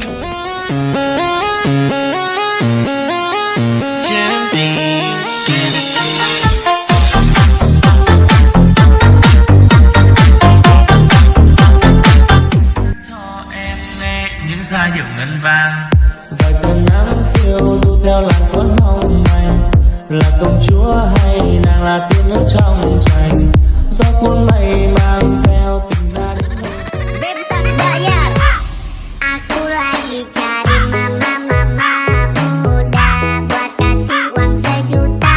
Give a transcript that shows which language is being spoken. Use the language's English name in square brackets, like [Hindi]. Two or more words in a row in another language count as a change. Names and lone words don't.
[Vietnamese] Cho em nghe những giai điệu ngân vang. Vài cơn nắng phiêu du theo làn phấn hồng mềm, là công chúa hay nàng là tiên nữ trong tranh, gió cuốn mây mang theo tình ta đến nơi. [Indonesian] Bebas bayar. Aku lagi cari mama muda buat kasih uang sejuta.